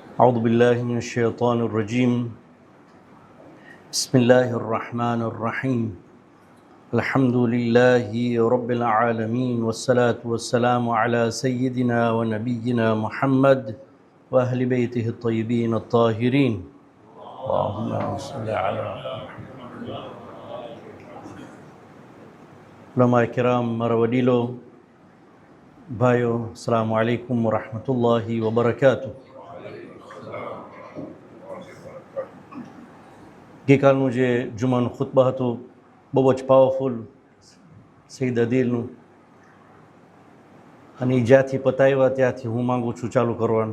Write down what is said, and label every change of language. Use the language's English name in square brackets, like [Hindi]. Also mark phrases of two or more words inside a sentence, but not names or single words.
[Arabic] أعوذ بالله من الشيطان الرجيم بسم الله الرحمن الرحيم الحمد لله رب العالمين والصلاة والسلام على سيدنا ونبينا محمد وأهل بيته الطيبين الطاهرين اللهم صل على علماء کرام [Gujarati] મારા વડીલો ભાઈઓ [Arabic] السلام عليكم ورحمة الله وبركاته. [Gujarati] ગઈકાલનું જે જુમાનું ખુતબા હતું બહુ જ પાવરફુલ સઈદ અદીલનું, અને એ જ્યાંથી પતાવ્યા ત્યાંથી હું માગું છું ચાલુ કરવાનું.